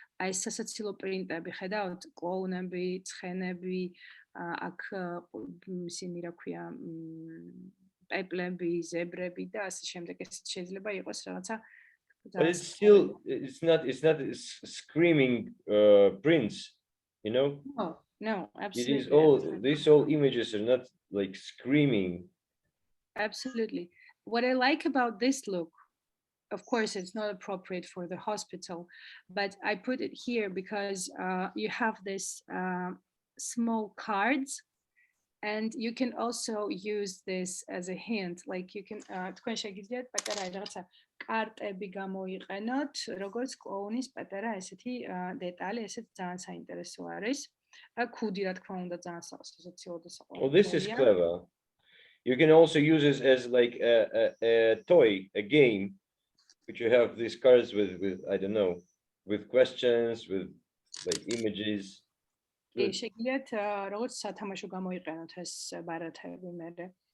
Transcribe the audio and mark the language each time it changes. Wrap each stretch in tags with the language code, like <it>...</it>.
<ka>I სასაცილო პრინტები ხედავთ, კლოუნები, ცხენები, აქ ისინი რა ქვია, პეპლები, ზებრები და ასე შემდეგ. ეს შეიძლება იყოს რაღაცა.</ka> <en>But it's not screaming prints, you know? No, absolutely. It is these all images are not like screaming. Absolutely. What I like about this look, of course, it's not appropriate for the hospital, but I put it here because you have this small cards, and you can also use this as a hint. Like you can</en> <ka>თქვენ შეგიძლიათ პატარა რაღაცა კარტები გამოიყენოთ, როგორც კლოუნის პატარა ესეთი დეტალი, ესეც ძალიან საინტერესო არის. ქუდი რა თქმა უნდა ძალიან სასაცილო და საყვარელი.</ka> <en>Oh, this is clever. You can also use this as like a toy, a game, which you have these cards with I don't know, with questions, with like images.</en> <ka>შეგიძლიათ როგორც სათამაშო გამოიყენოთ ეს ბარათები მერე.</ka>